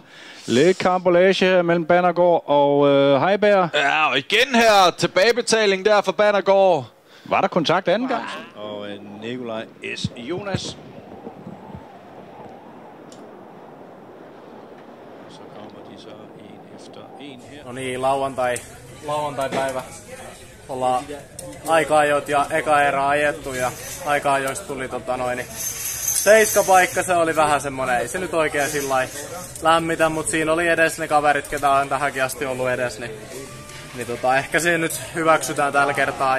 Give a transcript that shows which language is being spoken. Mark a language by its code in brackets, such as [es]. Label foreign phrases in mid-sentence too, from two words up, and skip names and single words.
[da] Lidt karambolage mellem Bannergaard og Heiberg. Ja, og igen her tilbagebetaling der for Bannergaard. Var der kontakt anden gang? Og Nikolaj S. Jonas. Så kommer de så en efter en her. [fi] No niin, lauantai-päivä. Ollaan aika-ajot ja eka erä ajettu ja aika-ajoista tuli 7 paikka. Se oli vähän semmonen, ei se nyt oikein sillai lämmitä, mut siinä oli edes ne kaverit, ketä on tähänkin asti ollut edes, niin ehkä siinä nyt hyväksytään tällä kertaa.